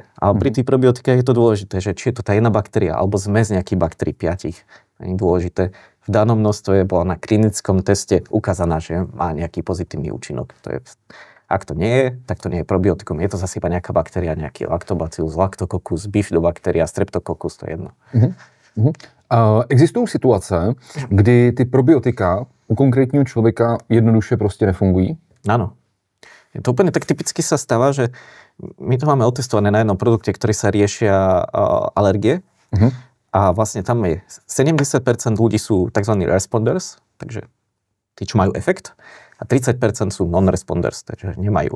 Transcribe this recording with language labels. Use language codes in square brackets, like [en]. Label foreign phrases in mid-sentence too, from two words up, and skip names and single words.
[sk] Ale pri tých probiotikách je to dôležité, že či je to tá jedna baktéria alebo zmes nejakých baktérií 5. Nie je dôležité. V danom množstve bola na klinickom teste ukázaná, že má nejaký pozitívny účinok. Ak to nie je, tak to nie je probiotikum. Je to zase iba nejaká baktéria, nejaký Lactobacillus, Lactococcus, Bifidobacteria, Streptococcus, to je jedno. [cs] Existují situace, kdy ty probiotika u konkrétního člověka jednoduše prostě nefungují? [sk] Áno. Je to úplne tak typicky sa stáva, že my to máme otestované na jednom produkte, ktorý sa riešia alergie. A vlastne tam je 70% ľudí sú tzv. Responders, takže tí, čo majú efekt, a 30% sú non-responders, takže nemajú.